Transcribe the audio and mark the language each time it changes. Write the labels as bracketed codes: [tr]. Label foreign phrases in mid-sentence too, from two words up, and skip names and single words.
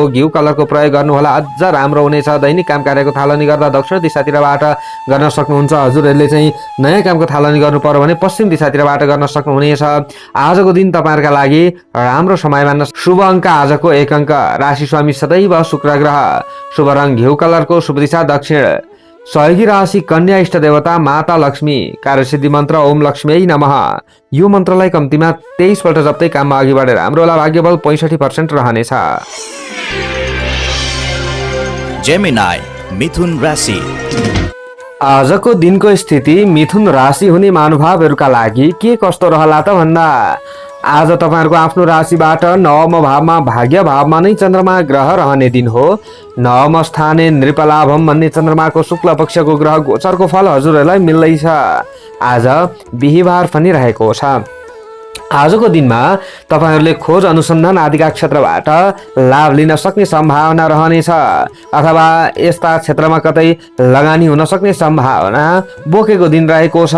[ne] घिउ कलरको प्रयोग गर्नुहोला, अझ राम्रो हुनेछ। दैनिक काम कार्यको थालनी गर्दा दक्षिण दिशातिरबाट गर्न सक्नुहुन्छ। हजुरहरूले चाहिँ नयाँ कामको थालनी गर्नु पर्यो भने पश्चिम दिशातिरबाट गर्न सक्नुहुनेछ। आजको दिन तपाईहरुका लागि राम्रो समय मान्न। शुभ अङ्क आजको 1 अङ्क। राशि स्वामी सदैव शुक्र ग्रह। शुभ रङ घिउ कलरको। शुभ दिशा दक्षिण। सहयोगी राशि कन्या। इष्ट देवता माता लक्ष्मी। कार्यसिद्धि मन्त्र [sa] ओम लक्ष्मी नमः। [ne] यो मन्त्रलाई कम्तीमा 23 पल्ट जप्दै काममा अघि बढेर हाम्रो होला। भाग्यबल 65% रहनेछ। जेमिनाई मिथुन राशि। आजको दिनको स्थिति मिथुन राशि हुने महानुभावहरुका लागि के कस्तो रहला त भन्दा आज तपाईहरुको आफ्नो राशिबाट नवम भावमा भाग्य भावमा नै चन्द्रमा ग्रह रहने दिन हो। [sa] नवम स्थाने नृपलाभम [ne] भन्ने चन्द्रमाको शुक्ल पक्षको ग्रह गोचरको फल हजुरहरूलाई मिल्दैछ। आज बिहीबार पनि रहेको छ। आजको दिनमा तपाईहरुले खोज अनुसन्धान आदिका क्षेत्रबाट लाभ लिन सक्ने सम्भावना रहनेछ अथवा यस्ता क्षेत्रमा कतै लगानी हुन सक्ने सम्भावना बोकेको दिन रहेको छ।